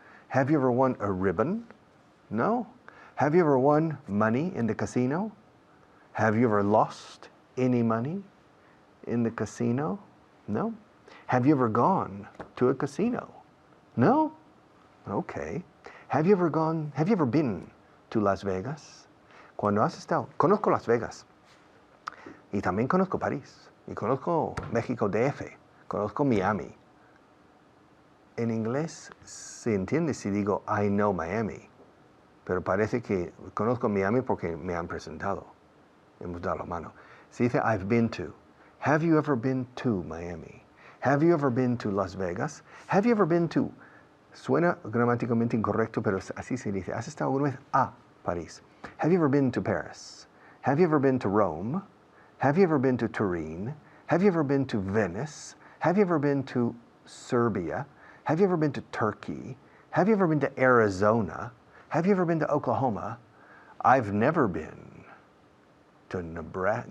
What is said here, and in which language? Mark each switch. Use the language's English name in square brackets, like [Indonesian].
[English] Have you ever won a ribbon? No. Have you ever won money in the casino? Have you ever lost any money in the casino? No. Have you ever gone to a casino? No. Okay. Have you ever been to Las Vegas? [Spanish] Cuando has estado, conozco Las Vegas y también conozco París y conozco México DF, conozco Miami. En inglés se entiende si digo [English] I know Miami, [Spanish] pero parece que conozco Miami porque me han presentado. Hemos dado la mano. Se dice [English] I've been to. Have you ever been to Miami? Have you ever been to Las Vegas? Have you ever been to? [Spanish] Suena gramáticamente incorrecto, pero así se dice. ¿Has estado alguna vez a París? [English] Have you ever been to Paris? Have you ever been to Rome? Have you ever been to Turin? Have you ever been to Venice? Have you ever been to Serbia? Have you ever been to Turkey? Have you ever been to Arizona? Have you ever been to Oklahoma? I've never been to Nebraska.